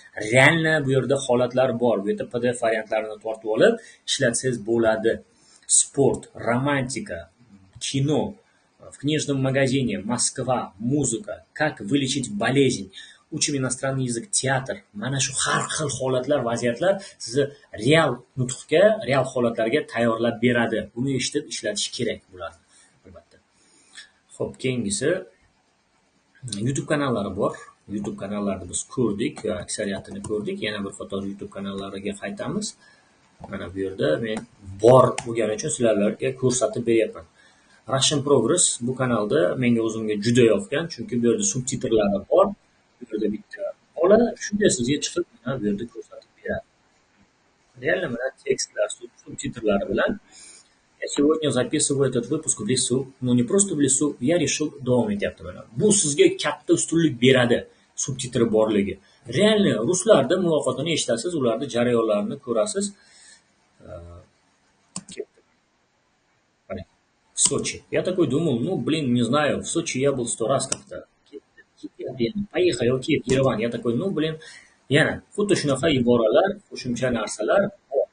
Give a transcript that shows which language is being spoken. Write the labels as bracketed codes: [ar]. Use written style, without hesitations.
[uz] Реально bu yerda holatlar bor. Bu yerda PDF variantlarini tortib olib ishlatsangiz bo'ladi. [ru] Sport, романтика, кино, в книжном магазине, Москва, музыка, как вылечить болезнь, учим иностранный язык, teatr. [uz] Mana shu har xil holatlar, vaziyatlar sizni real nutqga, real holatlarga tayyorlab beradi. Buni eshitib ishlatish kerak bularni, albatta. Xo'p, keyingisi YouTube kanallari bor. YouTube kanallarni biz ko'rdik, aksariyatini ko'rdik. Yana bir qator YouTube kanallariga qaytamiz. Mana bu yerda men bor bo'lgani uchun sizlarga ko'rsatib beryapman. Russian Progress bu kanalda menga o'zimga juda yoqgan, chunki bu yerda subtitrlari bor. Bu yerda bitta bola shunday sizga chiqib mana bu yerda ko'rsatib beradi. [ru] Реально [uz] mana tekstlar, subtitrlari bilan [ru] Я сегодня записываю этот выпуск в лесу, но не просто в лесу, я решил [uz] davom etyapti mana. Bu sizga katta ustunlik beradi, subtitri borligi. Реально ruslarda muloqotini eshitasiz, ularning jarayonlarini ko'rasiz. [ru] В Сочи. Я такой думал, не знаю, в Сочи я был 100 раз как-то. Поехали, окей, в Ереван. Я такой, [uz] yana xuddi shunaqa iboralar, qo'shimcha narsalar bor.